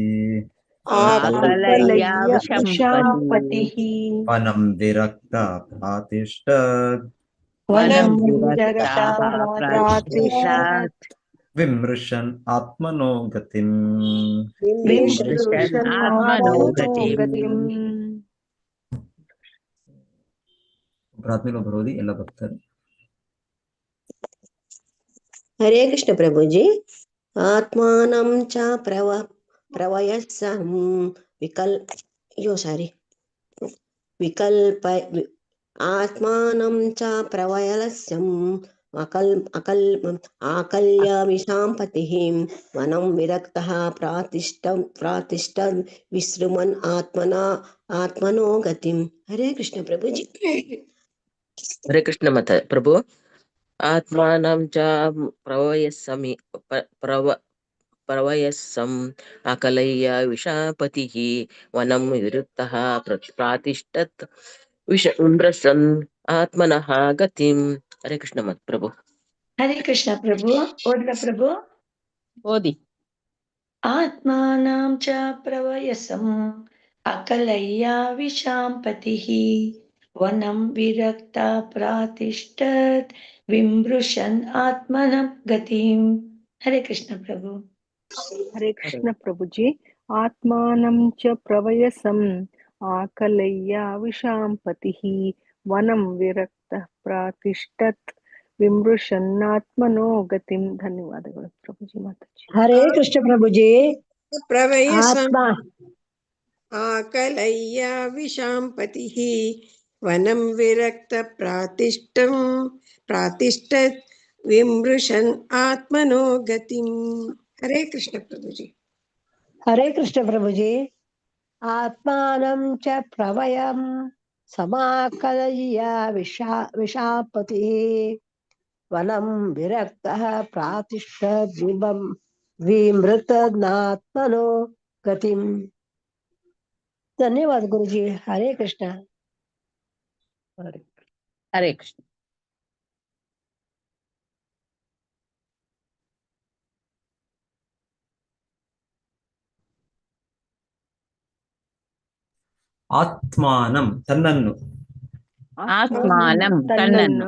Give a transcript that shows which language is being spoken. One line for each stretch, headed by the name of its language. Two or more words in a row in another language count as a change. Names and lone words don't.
Sanskrit: आकलय्य विशाम्पतिः वनं विरक्त प्रातिष्ठत् वनं विरक्तः प्रातिष्ठत् विमृशन् आत्मनो गतिं विमृशन्नात्मनो गतिम्
Kannada: ಪ್ರಾರ್ಥನೆ ಬರೋದಿ ಎಲ್ಲ ಭಕ್ತರು.
Hindi: हरे कृष्ण प्रभु जी.
Sanskrit: आत्मानं च प्रवयसं विकल्प आत्मानं च प्रवयलस्यं आकल्य विशाम्पतिः वनं विरक्तः प्रातिष्ठ विसृमन् आत्मनो गतिम्.
Hindi: हरे कृष्ण प्रभु जी. हरे कृष्ण माता प्रभु.
Sanskrit: आत्मानं च प्रवयसम् आकलय्य विशाम्पतिः वनं विरक्तः प्रातिष्ठत् विमृशन् आत्मनः गतिम्.
Hindi: हरे कृष्ण माता प्रभु. हरे कृष्ण प्रभु.
Kannada: ಓದ್ಲಾ ಪ್ರಭು.
Hindi: ओदि
Sanskrit: आत्मानं च प्रवयसम् आकलय्य विशाम्पतिः वनं विरक्ता प्रातिष्ठत् विमृशन् आत्मनं गतिम्.
Hindi: हरे कृष्ण प्रभु. हरे कृष्ण प्रभु जी.
Sanskrit: आत्मानं च प्रवयसम् आकलय्य विशाम्पतिः वनं विरक्तः प्रातिष्ठत् विमृशन्नात्मनो गतिम्.
Kannada: ಧನ್ಯವಾದಗಳು ಪ್ರಭುಜಿ ಮಾತಾಜಿ.
Hindi: हरे कृष्ण प्रभु जी.
Sanskrit: प्रवयसम् आकलय्य विशाम्पतिः वनं विरक्त प्रातिष्ठत् विमृशन् आत्मनो गतिम्.
Hindi: हरे कृष्ण प्रभु जी. हरे कृष्ण प्रभु जी.
Sanskrit: आत्मानं च प्रवयं समाकलय्य विशाम्पतिः वनं विरक्तः प्रातिष्ठत् विमृशन्नात्मनो गतिम्.
Hindi: धन्यवाद गुरु जी. हरे कृष्ण. हरे कृष्ण.
Kannada: ಆತ್ಮಾನಂ ತನ್ನನ್ನು ಆತ್ಮಾನಂ ತನ್ನನ್ನು